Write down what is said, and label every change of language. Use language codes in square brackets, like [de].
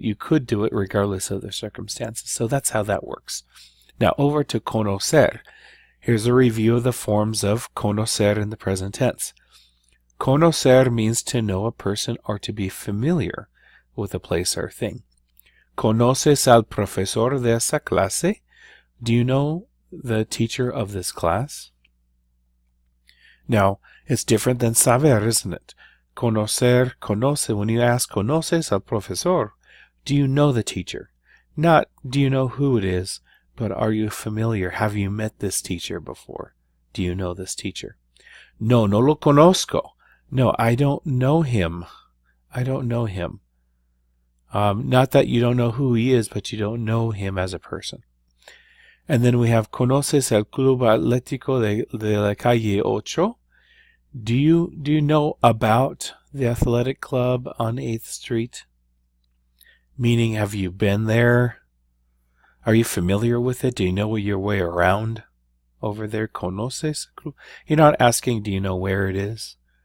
[en] You could do it regardless of the circumstances. So that's how that works. Now over to conocer. Here's a review of the forms of conocer in the present tense. Conocer means to know a person or to be familiar with a place or thing. [es] ¿Conoces al profesor de esa clase? [en] Do you know the teacher of this class? Now, it's different than saber, isn't it? Conocer, conoce, when you ask, [es] ¿conoces al profesor? [en] Do you know the teacher? Not, do you know who it is, but are you familiar? Have you met this teacher before? Do you know this teacher? [es] No, no lo conozco. [en] No, I don't know him. I don't know him. Not that you don't know who he is, but you don't know him as a person. And then we have [es] ¿Conoces el Club Atlético de la Calle 8? [en] Do you know about the athletic club on 8th Street? Meaning, have you been there? Are you familiar with it? Do you know your way around over there? [es] ¿Conoces el club? [en] You're not asking, do you know where it is?